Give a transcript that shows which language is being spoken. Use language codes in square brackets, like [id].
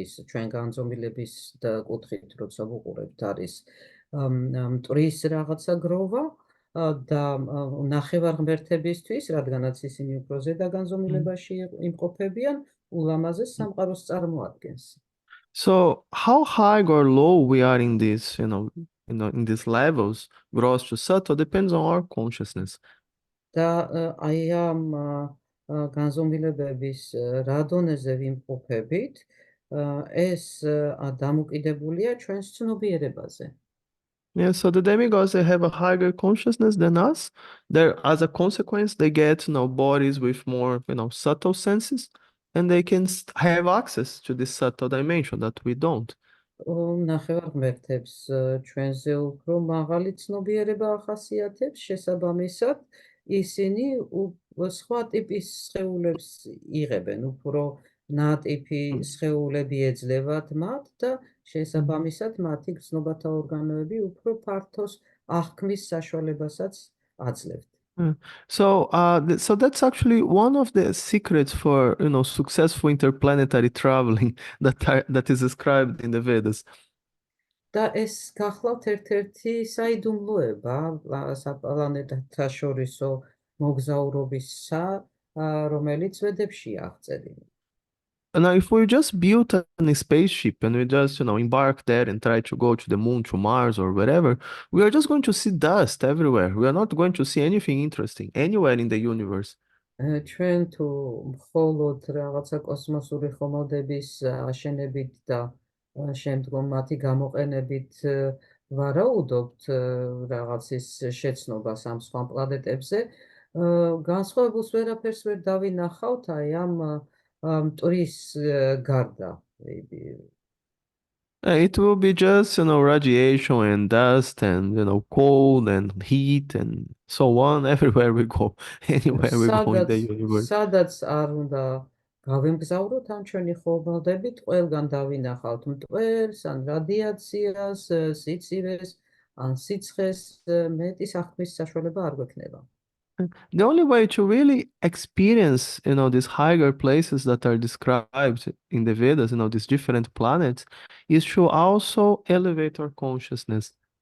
[ka] ჩვენ განზომილების კუთხით როცა ვუყურებთ არის მტვრის რაღაცა გროვა და ნახევარღმერთებისთვის, რადგანაც ისინი უფრო ზედა განზომილებაში იმყოფებიან, ულამაზეს სამყაროს წარმოადგენს. [en] So how high or low we are in this, in these levels, gross to subtle, depends on our consciousness. [ka] და აი ამ განზომილებების რა დონეზე ვიმყოფებით, ეს დამოკიდებულია ჩვენს ცნობიერებაზე. [en] Yeah, so the demigods, they have a higher consciousness than us. As a consequence, they get bodies with more subtle senses, and they can have access to this subtle dimension that we don't. [ka] ნახევარღმერთებს ჩვენზე უფრო მაღალი ცნობიერება ახასიათებს, შესაბამისად ისინი სხვა ტიპის სხეულებს იღებენ, უფრო ნატიფი სხეულები ეძლევათ მათ და შესაბამისად მათი გრძნობათა ორგანოები უფრო ფართოს აღქმის საშუალებასაც აძლევთ. [en] So that's actually one of the secrets for successful interplanetary traveling that is described in the Vedas. [ka] და ეს გახლავთ ერთ-ერთი საიდუმლოება საპლანეტათა შორისო მოგზაურობისა, რომელიც ვედებშია აღწერილი. [en] Now, if we just built a spaceship and we just, embark there and try to go to the moon, to Mars, or wherever, we are just going to see dust everywhere. We are not going to see anything interesting anywhere in the universe. [ka] ჩვენ თუ მხოლოდ რაღაცა კოსმოსური ხომალდების აშენებით და შემდგომ მათი გამოყენებით ვარაუდობთ რაღაცის შეცნობას ამ სხვა პლანეტებზე, განსხვავებულს ვერაფერს ვერ დავინახავთ აი ამ მტვრის გარდა. [en] It will be just, radiation and dust and, cold and heat and so on everywhere we go, anywhere we go in the universe. [ka] სადაც არ უნდა გავემგზავროთ ამ ჩვენი ხომალდებით, ყველგან დავინახავთ მტვერს, ან რადიაციას, სიცივეს, ან სიცხეს, მეტის აღქმის საშუალება არ გვექნება. [en] The only way to really experience, these higher places that are described in the Vedas, these different planets, is to also elevate our consciousness.